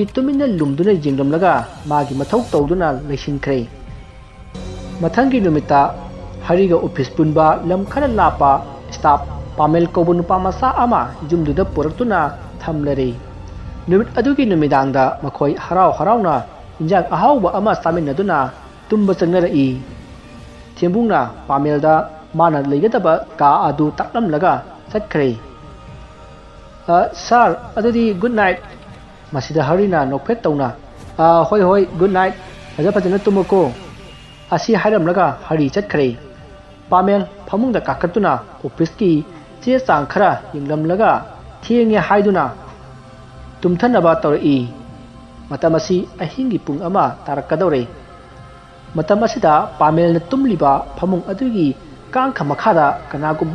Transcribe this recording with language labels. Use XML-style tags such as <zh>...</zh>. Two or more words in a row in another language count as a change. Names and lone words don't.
<mni>tumina lum duna yenglamlaga magi mathau tawduna leisinkhre mathangi numita hariga office punba lam khara lapa staff pamel kobu nupa masa ama jumduda puraktuna thamlare numit adugi numidangda makhoi harau na injang ahauba ama saminaduna tumba changnara thembungna pamelda mana leigadaba ka adu taklamlaga satkhre sir adudi</mni> <en>good night</en> <mni>masida harina nokphet tawna hoi</mni> <en>good night</en> <mni>fajana tumako asi hairamlaga hari chatkhre pamel phamungda kakatuna office ki che chang khara yinglamlaga thienge haiduna tumthanaba tawri matamasi ahingi pung ama tarakadore matamasida pamel na tumliba phamung adugi kangkha makhada kanagum</mni>